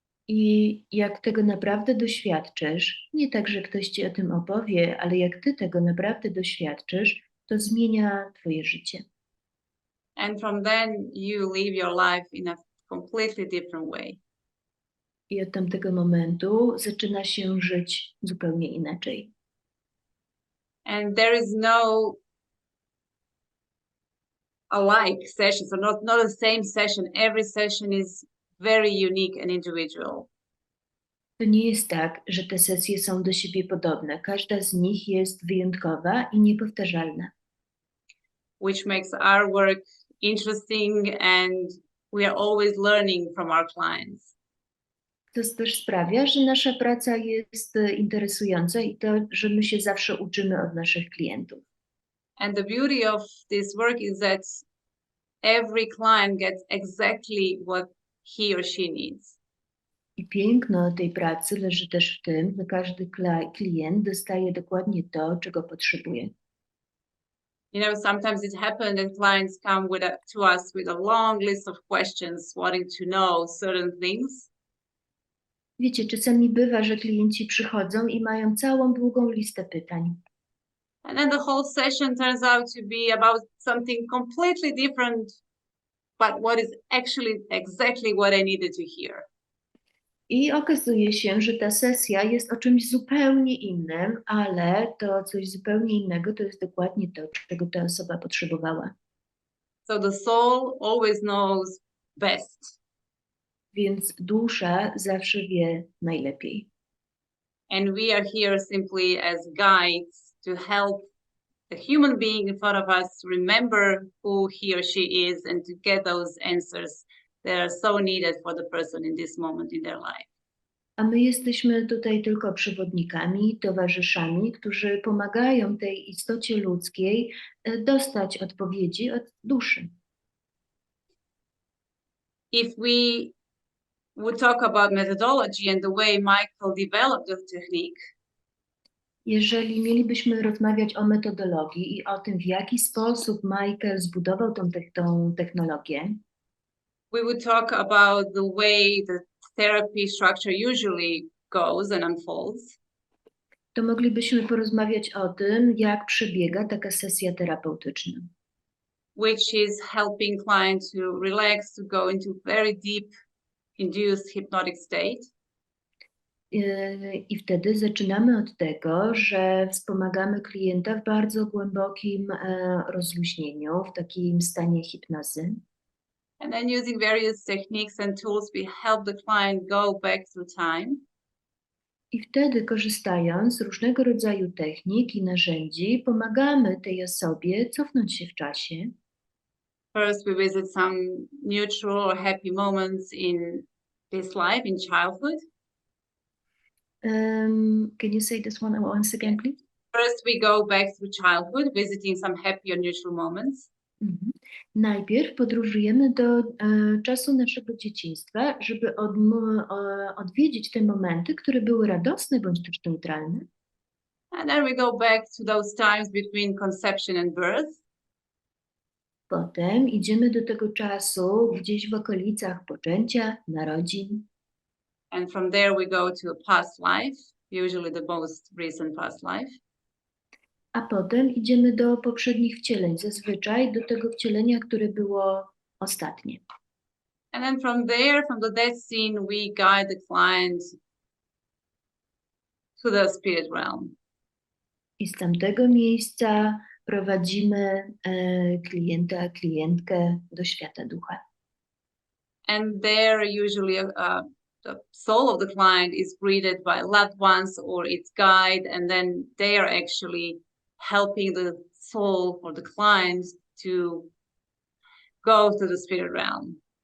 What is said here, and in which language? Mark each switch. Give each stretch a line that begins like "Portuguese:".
Polish: I jak tego naprawdę doświadczysz, nie tak, że ktoś ci o tym opowie, ale jak ty tego naprawdę doświadczysz, to zmienia twoje życie.
English: And from then you live your life in a completely different way.
Polish: I od tamtego momentu zaczyna się żyć zupełnie inaczej.
English: And there is no alike session, so not the same session. Every session is very unique and individual.
Polish: To nie jest tak, że te sesje są do siebie podobne. Każda z nich jest wyjątkowa i niepowtarzalna.
English: Which makes our work interesting, and we are always learning from our clients.
Polish: To też sprawia, że nasza praca jest interesująca i to, że my się zawsze uczymy od naszych klientów.
English: And the beauty of this work is that every client gets exactly what he or she needs.
Polish: I piękno tej pracy leży też w tym, że każdy klient dostaje dokładnie to, czego potrzebuje.
English: You know, sometimes it happens that clients come to us with a long list of questions, wanting to know certain things.
Polish: Wiecie, czasami bywa, że klienci przychodzą i mają całą długą listę pytań.
English: And then the whole session turns out to be about something completely different, but what is actually exactly what I needed to hear.
Polish: I okazuje się, że ta sesja jest o czymś zupełnie innym, ale to coś zupełnie innego to jest dokładnie to, czego ta osoba potrzebowała.
English: So the soul always knows best.
Polish: Więc dusza zawsze wie najlepiej.
English: And we are here simply as guides to help the human being in front of us remember who he or she is and to get those answers that are so needed for the person in this moment in their life.
Polish: A my jesteśmy tutaj tylko przewodnikami, towarzyszami, którzy pomagają tej istocie ludzkiej dostać odpowiedzi od duszy.
English: if we would talk about methodology and the way Michael developed the technique,
Polish: Jeżeli mielibyśmy rozmawiać o metodologii i o tym, w jaki sposób Michael zbudował tą technologię,
English: we would talk about the way the therapy structure usually goes and unfolds.
Polish: to moglibyśmy porozmawiać o tym, jak przebiega taka sesja terapeutyczna,
English: Which is helping client to relax, to go into very deep induced hypnotic state.
Polish: I wtedy zaczynamy od tego, że wspomagamy klienta w bardzo głębokim rozluźnieniu, w takim stanie hipnozy.
English: And then using various techniques and tools, we help the client go back through time.
Polish: I wtedy, korzystając z różnego rodzaju technik i narzędzi, pomagamy tej osobie cofnąć się w czasie.
English: First, we visit some neutral or happy moments in this life, in childhood. Can you say this one once again, please? First, we go back through childhood, visiting some happy or neutral moments. Mhm.
Polish: Najpierw podróżujemy do czasu naszego dzieciństwa, żeby odwiedzić te momenty, które były radosne bądź też neutralne.
English: And then we go back to those times between conception and birth.
Polish: Potem idziemy do tego czasu gdzieś w okolicach poczęcia, narodzin.
English: And from there, we go to a past life, usually the most recent past life.
Polish: A potem idziemy do poprzednich wcieleń, zazwyczaj do tego wcielenia, które było ostatnie.
English: And then from there, from the death scene, we guide the client to the spirit realm.
Polish: I z tamtego miejsca prowadzimy klienta, klientkę do świata ducha.
English: And there, usually, the soul of the client is greeted by loved ones or its guide, and then they are actually helping the soul or the client to go to the spirit realm.